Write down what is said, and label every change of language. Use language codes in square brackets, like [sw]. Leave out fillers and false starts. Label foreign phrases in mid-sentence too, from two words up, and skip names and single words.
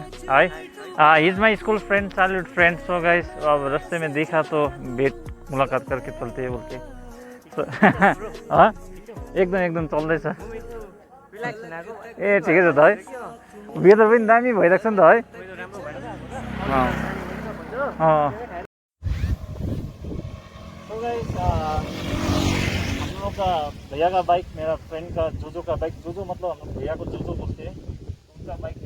[en] Hi. He's my school friend, childhood friend. So guys, [hi] अब रास्ते में देखा तो भेट मुलाकात करके चलते हैं बोल के. [ne] So हाँ एकदम चल्दैछ. ए ठिकै छ त है. वेदर पनि दामी भइरहेको छ नि त है. [en] So guys, [hi] हम लोग का भैया का बाइक, मेरा फ्रेंड का जोजो का बाइक, जोजो मतलब हम भैया को जोजो बोलते हैं, उनका बाइक है.